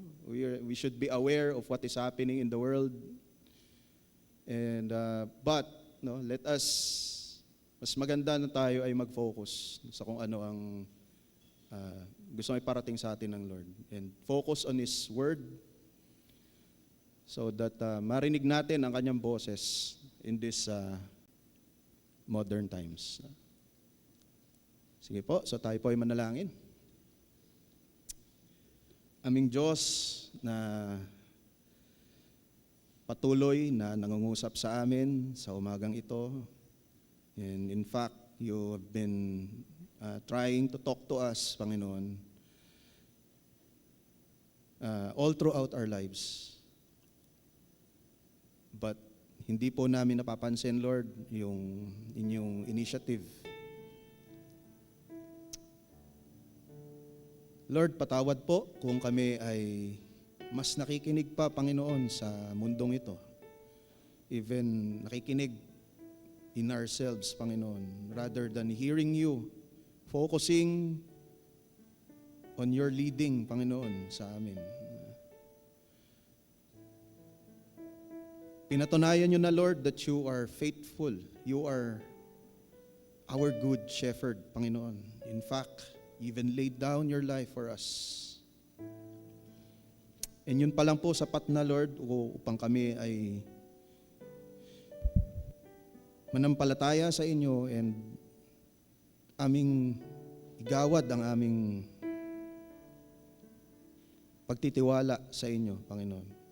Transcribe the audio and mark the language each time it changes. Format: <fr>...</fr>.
<en>We should be aware of what is happening in the world. And but let us,</en> <tl>mas maganda na tayo ay mag-focus sa kung ano ang gusto may parating sa atin ng Lord,</tl> <en>and focus on His Word so that</en> <tl>marinig natin ang Kanyang boses</tl> <en>in this modern times.</en> <tl>Sige po, so tayo po ay manalangin. Aming Diyos na patuloy na nangungusap sa amin sa umagang ito.</tl> <en>And in fact, you have been trying to talk to us, Panginoon, all throughout our lives.</en> <tl>But hindi po namin napapansin, Lord, yung inyong initiative. Lord, patawad po kung kami ay mas nakikinig pa, Panginoon, sa mundong ito.</tl> <en>Even</en> <tl>nakikinig</tl> <en>in ourselves, Panginoon, rather than hearing you, focusing on your leading, Panginoon,</en> <tl>sa amin. Pinatunayan nyo na,</tl> <en>Lord, that you are faithful. You are our good shepherd, Panginoon. In fact, even laid down your life for us.</en> <tl>And yun pa lang po, sapat na, Lord,</tl> <en>upang kami</en> <tl>ay manampalataya sa inyo and aming igawad ang aming pagtitiwala sa inyo, Panginoon.</tl>